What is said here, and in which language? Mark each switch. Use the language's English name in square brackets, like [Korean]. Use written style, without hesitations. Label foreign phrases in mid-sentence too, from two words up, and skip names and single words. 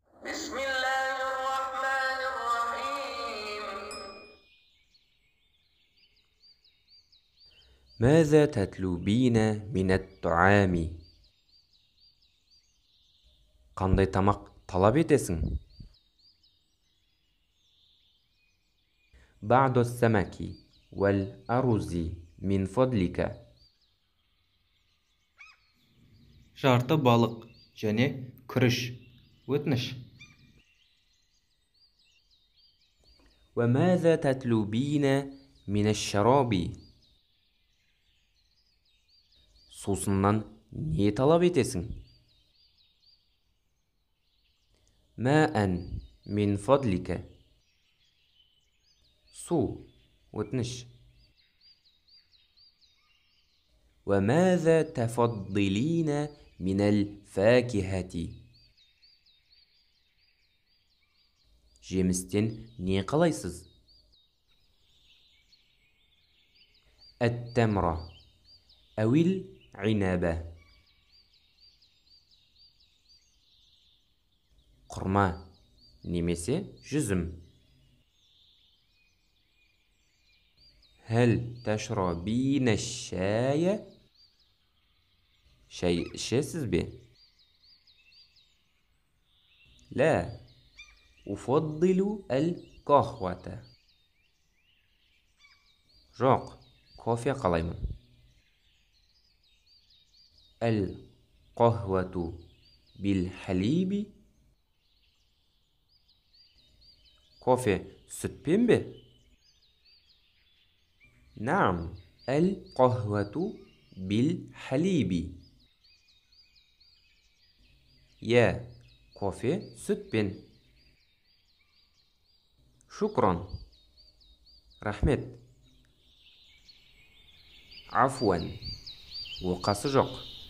[Arabic] بسم الله الرحمن الرحيم. ماذا تطلبين من الطعام؟ [Kazakh] Қандай тамақ талап етесің? [Arabic] بعض السمك والأرز من فضلك. [Kazakh] жарты балық және күріш өтініш. [Arabic] وماذا تطلبين من الشراب؟ [Kazakh] Сусыннан не талап етесің? [Arabic] ماء من فضلك. [Kazakh] Су өтініш. [Arabic] وماذا تفضلين من الفاكهة؟ [Kazakh] Жемістен не қалайсыз? [Arabic] التمرة أو العنب. [Kazakh] Құрма немесе жүзім. [Arabic] هل تشربين الشاي؟ [Kazakh] Шай ішесіз бе? [Arabic] لا أفضل القهوة. [Kazakh] жоқ, кофе қалаймын. [Arabic] القهوة بالحليب. [Kazakh] кофе сүтпен бе? [Arabic] نعم القهوة بالحليب. [Kazakh] иә, кофе сүтпен. [Arabic] شكرا. рахмет. [Kazakh] عفوا. оқасы жоқ.